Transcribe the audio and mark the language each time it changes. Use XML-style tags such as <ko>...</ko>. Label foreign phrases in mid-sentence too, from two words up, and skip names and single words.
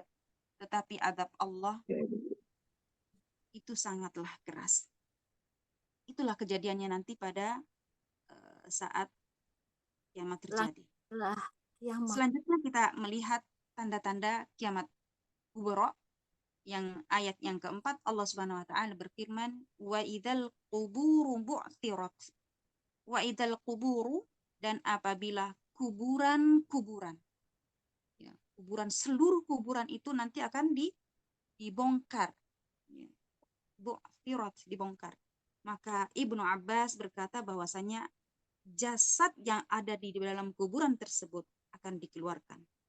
<id>Tetapi azab Allah itu sangatlah keras. Itulah kejadiannya nanti pada saat kiamat terjadi. Selanjutnya kita melihat tanda-tanda kiamat kubra. Yang ayat yang keempat, Allah</id> <ar>سبحانه وتعالى</ar> <id>berfirman,</id> <ar>وإذا القبور بعثرت. وإذا القبور,</ar> <id>dan apabila kuburan-kuburan, ya, seluruh kuburan itu nanti akan dibongkar. Ya. Bu'thirat, dibongkar. Maka Ibnu Abbas berkata bahwasanya jasad yang ada di dalam kuburan tersebut akan dikeluarkan.</id>